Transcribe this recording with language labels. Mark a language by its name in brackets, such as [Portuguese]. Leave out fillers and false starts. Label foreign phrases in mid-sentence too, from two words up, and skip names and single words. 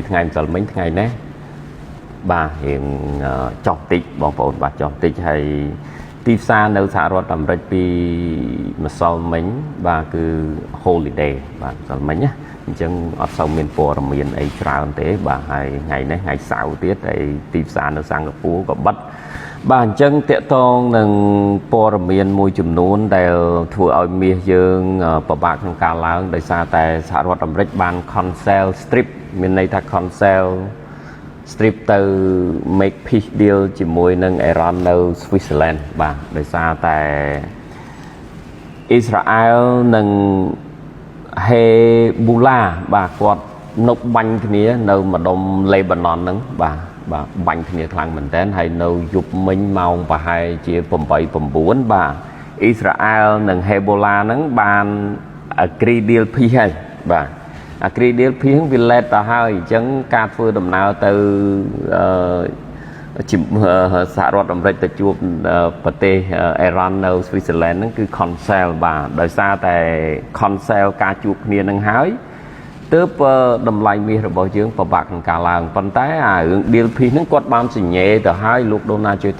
[Khmer] ថ្ងៃម្សិលមិញថ្ងៃនេះបាទរៀងចុះតិចបងប្អូនបាទចុះតិចហើយទីផ្សារនៅសហរដ្ឋអាមេរិកពីម្សិលមិញបាទគឺ holiday បាទម្សិលមិញណាអញ្ចឹងអត់សូវមានព័ត៌មានអីច្រើនទេបាទហើយថ្ងៃនេះថ្ងៃសៅរ៍ទៀតហើយទីផ្សារនៅសិង្ហ បុរីក៏បិទបាទអញ្ចឹងតកតងនឹងព័ត៌មានមួយចំនួនដែលធ្វើឲ្យមាសយើងពិបាកក្នុងការឡើងដោយសារតែ សហរដ្ឋអាមេរិកបាន [English] cancel strip [Khmer] មានន័យថា [English] cancel strip [Khmer] ទៅ [English] make peace deal [Khmer] ជាមួយនឹងអ៊ីរ៉ាននៅ Switzerland បាទ ដោយសារតែអ៊ីស្រាអែលនិងហេប៊ូឡាបាទគាត់នៅបាញ់គ្នានៅម្ដុំលេបាណនហ្នឹងបាទបាញ់គ្នាខ្លាំងមែនតើហើយនៅយប់មិញម៉ោងប្រហែលជា8 9បាទអ៊ីស្រាអែលនិងហេប៊ូឡាហ្នឹងបាន [English] agree deal peace [Khmer] ហើយបាទ [English] agree deal peace [Khmer] វាលេតទៅហើយអញ្ចឹងការធ្វើដំណើរទៅ សហរដ្ឋអាមេរិកទៅជួបប្រទេសអ៊ីរ៉ាននៅ Switzerland ហ្នឹងគឺ cancel បាទដោយសារតែ cancel ការជួបគ្នានឹងហើយទើបតម្លៃមាសរបស់យើងពិបាកក្នុងការឡើងប៉ុន្តែអារឿង [English] deal peace [Khmer] ហ្នឹងគាត់បានសញ្ញេទៅហើយលោក Donald J.